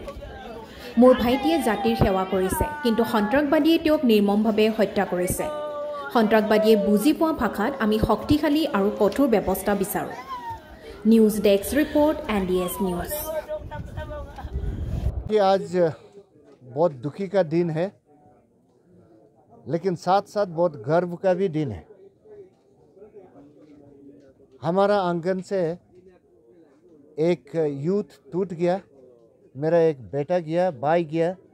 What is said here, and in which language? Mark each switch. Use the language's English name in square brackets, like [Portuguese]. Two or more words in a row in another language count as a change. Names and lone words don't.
[Assamese] মোৰ ভাইটিয়ে জাতিৰ সেৱা কৰিছে, কিন্তু সন্ত্ৰাসবাদীয়ে তেওঁক নিৰ্মমভাৱে হত্যা কৰিছে। সন্ত্ৰাসবাদীয়ে বুজি পোৱা ভাষাত আমি শক্তিশালী আৰু কঠোৰ ব্যৱস্থা বিচাৰোঁ। [English] news desk report NDS news. [Hindi] आज बहुत दुखी का दिन है, लेकिन साथ साथ बहुत गर्व का भी दिन है। हमारा आंगन से एक यूथ टूट गया, मेरा एक बेटा गया, भाई गया।